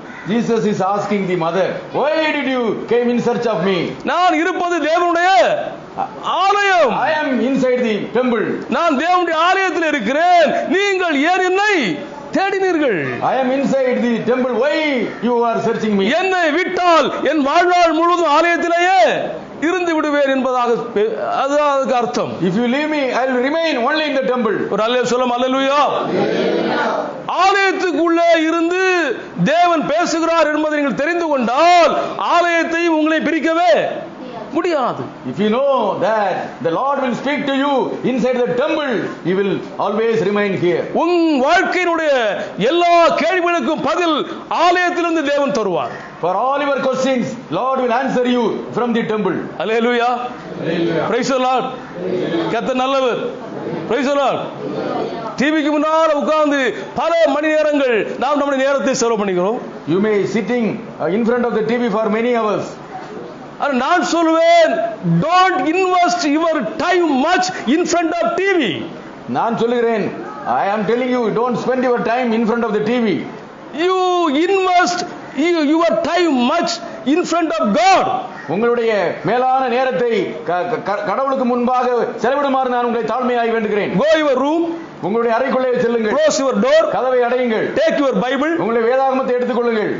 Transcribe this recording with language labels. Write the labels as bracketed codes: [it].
[en] Jesus is asking the mother, why did you came in search of me? [ta] நான் இருப்பது தேவனுடைய ஆலயம். [en] I am inside the temple. [ta] நான் தேவனுடைய ஆலயத்தில் இருக்கிறேன், நீங்கள் ஏன் என்னை தேடினீர்கள்? [en] I am inside the temple, why you are searching me? [ta] என்னை விட்டால் என் வாழ்நாள் முழுவதும் ஆலயத்திலேயே இருந்து விடுவேன் என்பதாக அதுக்கு அர்த்தம். [en] If you leave me, I will remain only in the temple. [ta] ஒரு அல்லேலூயா சொல்லும். அல்லேலூயா. ஆலயத்துக்குள்ளே இருந்து தேவன் பேசுகிறார் என்பதை நீங்கள் தெரிந்து கொண்டால் ஆலயத்தையும் உங்களை பிரிக்கவே முடியாது. [en] If you know that the Lord will speak to you inside the temple, you will always remain here. [ta] உன் வாழ்க்கையினுடைய எல்லா கேள்விகளுக்கும் பதில் ஆலயத்திலிருந்து தேவன் தருவார். [en] For all your questions, Lord will answer you from the temple. அல்லேலூயா. Praise the Lord. [ta] கர்த்தர் நல்லவர். [en] Praise the Lord. [ta] டிவிக்கு முன்னால் உட்கார்ந்து பல மணி நேரங்கள் நாம் நம்முடைய நேரத்தை செலவு பண்ணிக்கிறோம். [en] You may sitting in front of the TV for many hours. [ta] நான் சொல்லுவேன், [en] don't invest your time much in front of TV. [ta] நான் சொல்லுகிறேன், [en] I am telling you, don't spend your time in front of the TV. You invest your time much in front of God. [ta] உங்களுடைய மேலான நேரத்தை கடவுளுக்கு முன்பாக செலவிடுமாறு நான் உங்களை தாழ்மையாய் வேண்டுகிறேன். [en] Go your room. [ta] உங்களுடைய அறைக்குள்ளே செல்லுங்கள். [en] Close your door. [ta] கதவை அடையுங்கள். [en] Take your Bible. [ta] உங்களுடைய வேதாகமத்தை எடுத்துக்கொள்ளுங்கள்.